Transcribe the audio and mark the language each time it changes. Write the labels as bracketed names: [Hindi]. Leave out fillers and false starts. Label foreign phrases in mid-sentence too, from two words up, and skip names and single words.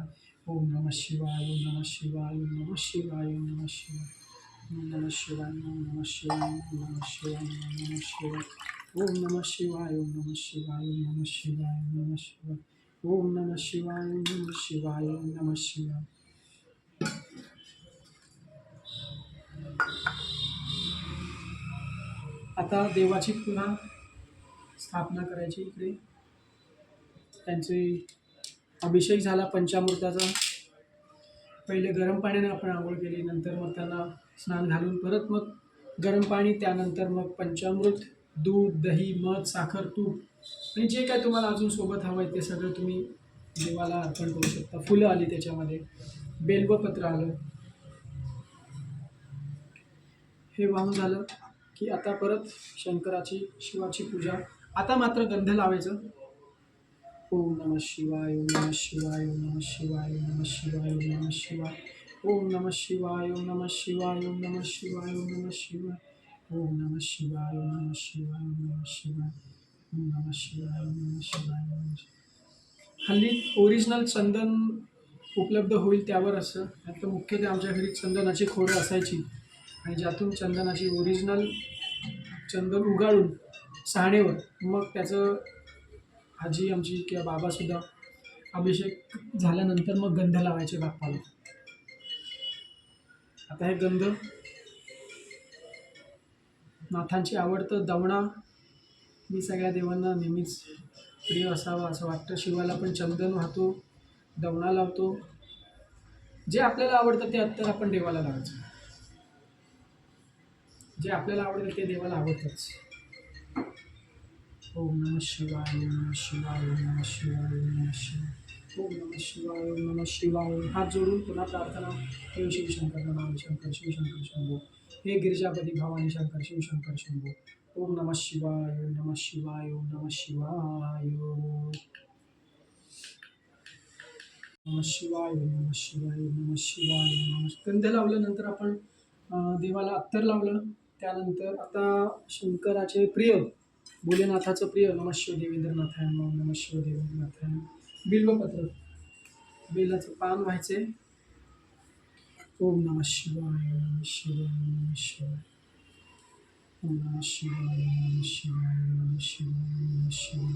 [Sanskrit] ओम नमः शिवाय, ओम नमः शिवाय, ओम नमः शिवाय, ओम नमः शिवाय. ओम नमः शिवाय, ओम नमः शिवाय, ओम नमः शिवाय, ओम नमः शिवाय. ओम नमः शिवाय, ओम नमः शिवाय, ओम नमः शिवाय, ओम नमः शिवाय. ओम नमः शिवाय, ओम नमः शिवाय, ओम नमः शिवाय. [Marathi] आता देवाची पुन्हा स्थापना करायची इकडे. त्यांचे अभिषेक झाला पंचामृताचा. पहिले गरम पाण्याने आपण आंघोळ केली, नंतर मग त्यांना स्नान घालून परत मग गरम पाणी, त्यानंतर मग पंचामृत, दूध, दही, मध, साखर, तूप आणि जे काय तुम्हाला अजून सोबत हवं आहे ते सगळं तुम्ही देवाला अर्पण करू शकता. फुलं आली त्याच्यामध्ये, बेलवपत्र आलं. हे वाहून झालं की आता परत शंकराची, शिवाची पूजा. आता मात्र गंध लावायचं. [Sanskrit] ओम नमः शिवाय, ओम नमः शिवाय, ओम नमः शिवाय, ओम नमः शिवाय, ओम नमः शिवाय. ओम नमः शिवाय, ओम नमः शिवाय, ओम नमः शिवाय, ओम नमः शिवाय. ओम नमः शिवाय, ओम नमः शिवाय, ओम नमः शिवाय. ओम नमः शिवाय, ओम नमः शिवाय, ओम नमः शिवाय. [Marathi] हल्ली ओरिजिनल चंदन उपलब्ध होईल त्यावर असं. आता मुख्यतः आमच्या घरी चंदनाची खोडं असायची आणि ज्यातून चंदनाची ओरिजिनल चंदन उगाळून साणेवर मग त्याचं आजी आमची किंवा बाबासुद्धा अभिषेक झाल्यानंतर मग गंध लावायचे बाप्पाला. आता हे गंध, नाथांची आवडतं दवणा, मी सगळ्या देवांना नेहमीच प्रिय असावा असं वाटतं. शिवाला पण चंदन वाहतो, दवणा लावतो. जे आपल्याला आवडतं ते अत्तर आपण देवाला लावायचं. जे आपल्याला आवडतं ते देवाला आवडतंच. [Sanskrit] ओम नमः शिवाय, ओम नमः शिवाय, ओम नमः शिवाय, ओम नमः शिवाय. ओम नमः शिवाय, ओम नमः शिवाय. [Marathi] हात जोडून पुन्हा प्रार्थना. [Sanskrit] हे शिवशंकर नमामि शंकर, शिवशंकर शंभो. हे गिरिजापती भवानी शंकर, शिवशंकर शंभो. ओम नमः शिवाय, ओम नमः शिवाय, ओम नमः शिवाय. नमः शिवाय, ओम नमः शिवाय, ओम नमः शिवाय, ओम नमः. [Marathi] गंध लावल्यानंतर आपण देवाला अत्तर लावलं. त्यानंतर आता शंकराचे प्रिय, भोलेनाथाचं प्रिय [Sanskrit] नमः शिव देवेंद्रनाथाय नमः, नमः शिव देवेंद्रनाथाय नमः. [Marathi] बिल्वपत्र, बेलाचं पान व्हायचे. [Sanskrit] ओम नमः शिवाय, ओम नमः शिवाय, ओम नमः शिवाय. ओम नमः शिवाय, ओम नमः शिवाय, ओम नमः शिवाय, ओम नमः शिवाय.